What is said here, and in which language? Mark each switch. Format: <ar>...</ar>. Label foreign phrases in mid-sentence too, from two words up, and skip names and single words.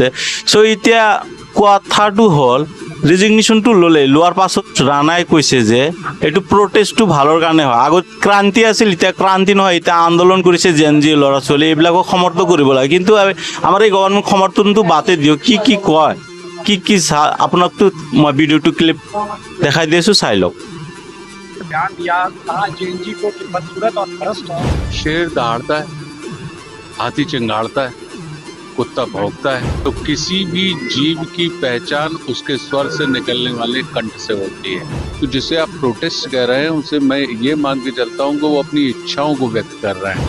<as>চ' এতিয়া কথাটো হ'ল ৰেজিগনেশ্যনটো লোৱাৰ পাছত ৰাণাই কৈছে যে এইটো প্ৰটেষ্টটো ভালৰ কাৰণে হয়। আগত ক্ৰান্তি আছিল, এতিয়া ক্ৰান্তি নহয়, এতিয়া আন্দোলন কৰিছে জেনজি ল'ৰা ছোৱালী, এইবিলাকক সমৰ্থন কৰিব লাগে। কিন্তু আমাৰ এই গভৰ্ণমেণ্ট সমৰ্থনটো বাদে দিয়ক, কি কয় কি আপোনাকতো মই ভিডিঅ'টো ক্লিপ দেখাই দি আছোঁ, চাই লওক।</as> <hi>ध्यान दिया कहा जेएनजी को कि बदसूरत और भ्रष्ट है। शेर दहाड़ता है, हाथी चिंगाड़ता है, कुत्ता भौंकता है, तो किसी भी जीव की पहचान उसके स्वर से निकलने वाले कंठ से होती है। तो जिसे आप प्रोटेस्ट कह रहे हैं उसे मैं ये मान के चलता हूँ कि वो अपनी इच्छाओं को व्यक्त कर रहे हैं।</hi>